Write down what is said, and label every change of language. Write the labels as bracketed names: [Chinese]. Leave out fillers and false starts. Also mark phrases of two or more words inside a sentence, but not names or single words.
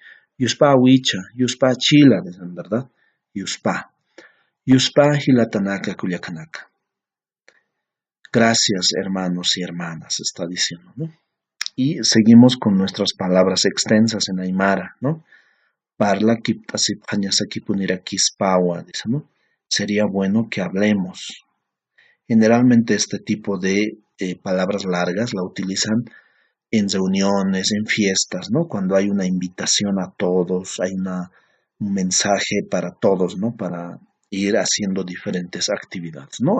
[Aymara] Yuspa Huicha, Yuspa Chila, [Spanish] dicen, ¿verdad? [Aymara] Yuspa. Yuspa Hilatanaka Kuliakanaka. [Spanish] Gracias, hermanos y hermanas, está diciendo, ¿no? Y seguimos con nuestras palabras extensas en Aymara, ¿no? [Aymara] Parla kiptasip hañasaki punira kispawa, [Spanish] dice, ¿no? Sería bueno que hablemos. Generalmente este tipo de palabras largas la utilizan en reuniones, en fiestas, ¿no? Cuando hay una invitación a todos, hay un mensaje para todos, ¿no? Para ir haciendo diferentes actividades, ¿no?